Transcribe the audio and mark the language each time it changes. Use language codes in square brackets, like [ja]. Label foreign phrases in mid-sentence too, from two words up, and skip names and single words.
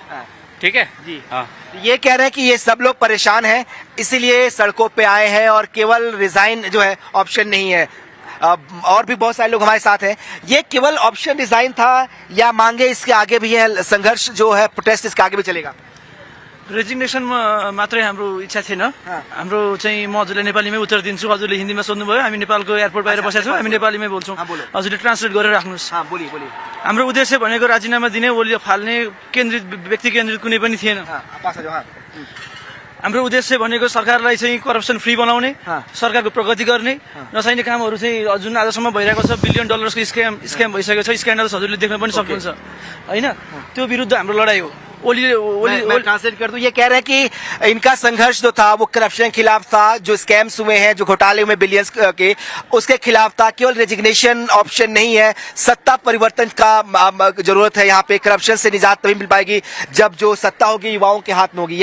[hi] ठीक है जी। हाँ, ये कह रहे हैं कि ये सब लोग परेशान हैं इसीलिए सड़कों पे आए हैं और केवल रिजाइन जो है ऑप्शन नहीं है। और भी बहुत सारे लोग हमारे साथ हैं। ये केवल ऑप्शन डिजाइन था या मांगे इसके आगे भी है, संघर्ष जो है प्रोटेस्ट इसके आगे भी चलेगा? [ne] रेजिग्नेसन मात्रै हाम्रो इच्छा थिएन। हाम्रो चाहिँ म हजुरले नेपालीमै उत्तर दिन्छु, हजुरले हिन्दीमा सोध्नुभयो, हामी नेपालको एयरपोर्ट बाहिर बसेका छौँ, हामी नेपालीमै बोल्छौँ, हजुरले ट्रान्सलेट गरेर राख्नुहोस्। हाम्रो उद्देश्य भनेको राजीनामा दिने, ओली फाल्ने केन्द्रित व्यक्ति केन्द्रित कुनै पनि थिएन। हाम्रो उद्देश्य भनेको सरकारलाई चाहिँ [en] corruption free [ne] बनाउने, सरकारको प्रगति गर्ने, नचाहिने कामहरू चाहिँ जुन आजसम्म भइरहेको छ, $1 बिलियन को स्क्याम भइसकेको छ, स्क्यान्डल्स हजुरले देख्न पनि सक्नुहुन्छ हैन, त्यो विरुद्ध हाम्रो लडाई हो। [hi] मैं ट्रांसलेट कर दूं। ये कह रहे हैं कि इनका संघर्ष जो था वो करप्शन के खिलाफ था, जो स्कैम्स हुए हैं, जो घोटाले हुए बिलियंस के, उसके खिलाफ था। केवल [en] resignation option [hi] नहीं है, सत्ता परिवर्तन का जरूरत है। यहाँ पे करप्शन से निजात तभी मिल पाएगी जब जो सत्ता होगी युवाओं के हाथ में होगी।